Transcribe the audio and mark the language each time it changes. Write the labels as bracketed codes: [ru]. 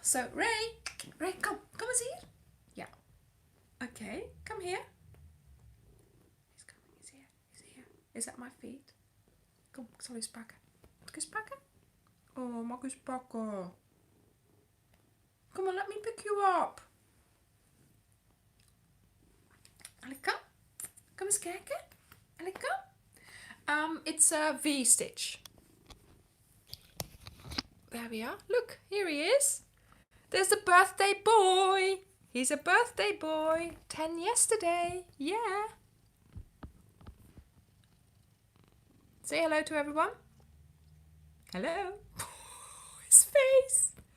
[en] So Ray, come and see it. Yeah. Okay, come here. He's coming. He's here. Is that my feet? [nl] Kom, ik zal eens pakken. Moet ik eens pakken? Oh, mag ik eens pakken? [en] Come on, let me pick you up. Alika, [nl] kom eens kijken. [en] Alika. It's a V-stitch. There we are. Look, here he is. There's the birthday boy. He's a birthday boy. 10 yesterday. Yeah. Say hello to everyone. Hello. His face.